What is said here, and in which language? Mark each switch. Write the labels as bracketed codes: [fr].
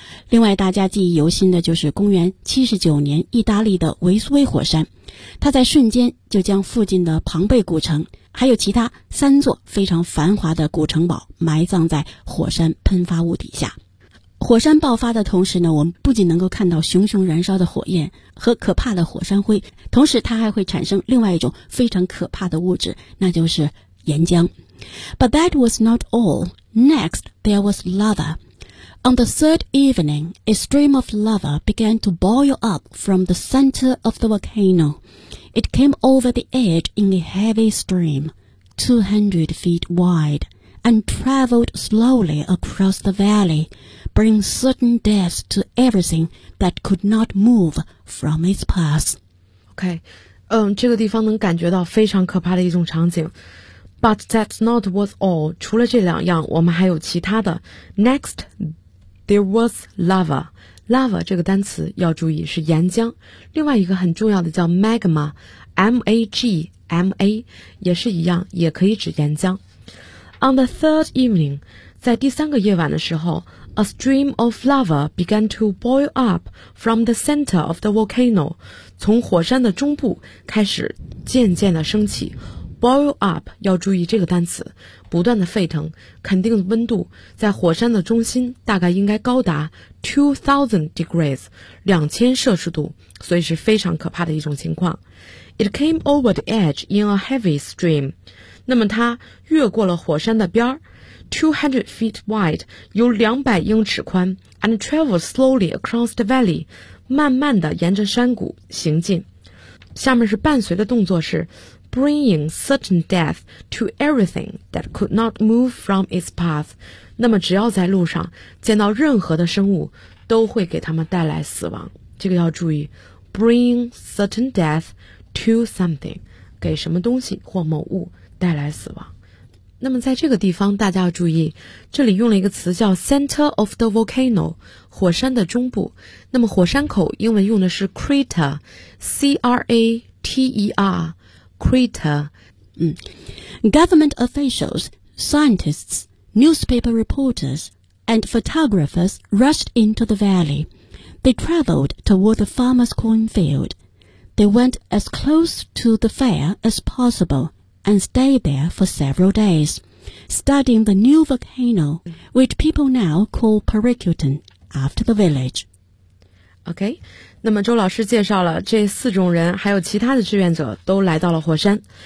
[zh] 另外大家记忆犹新的就是公元79年意大利的维苏威火山，它在瞬间就将附近的庞贝古城还有其他3座非常繁华的古城堡埋葬在火山喷发物底下。火山爆发的同时呢，我们不仅能够看到熊熊燃烧的火焰和可怕的火山灰，同时它还会产生另外一种非常可怕的物质，那就是岩浆。 [en] But that was not all. Next, there was lava. On the third evening, a stream of lava began to boil up from the center of the volcano. It came over the edge in a heavy stream, 200 feet wide, and traveled slowly across the valley,bring certain death to everything that could not move from its path. [zh] OK, 这个地方能感觉到非常可怕的一种场景。 [en] But that's not what's all. [zh] 除了这两样，我们还有其他的。 [en] Next, there was lava. [zh] Lava 这个单词要注意是岩浆。另外一个很重要的叫 magma, M-A-G-M-A, 也是一样，也可以指岩浆。 [en] On the third evening, [zh] 在第三个夜晚的时候， [en] A stream of lava began to boil up from the center of the volcano. [zh] 从火山的中部开始渐渐的升起。 Boil up, 要注意这个单词，不断的沸腾，肯定温度在火山的中心大概应该高达 [en] 2000 degrees, [zh] 2000摄氏度，所以是非常可怕的一种情况。 [en] It came over the edge in a heavy stream. [zh] 那么它越过了火山的边儿。 [en] 200 feet wide, [zh] 有200英尺宽 [en] and travel slowly across the valley, [zh] 慢慢地沿着山谷行进。下面是伴随的动作是 [en] bringing certain death to everything that could not move from its path. [zh] 那么只要在路上见到任何的生物都会给他们带来死亡。这个要注意 [en] bring certain death to something, [zh] 给什么东西或某物带来死亡。那么在这个地方大家要注意，这里用了一个词叫 [en] center of the volcano, [zh] 火山的中部。那么火山口英文用的是 crater, C-R-A-T-E-R, crater. [en] Government officials, scientists, newspaper reporters, and photographers rushed into the valley. They traveled toward the farmer's cornfield. They went as close to the fire as possible. And stayed there for several days, studying the new volcano, which people now call Pericutin, after the village. [zh] OK, 那么周老师介绍了这四种人，还有其他的志愿者都来到了火山。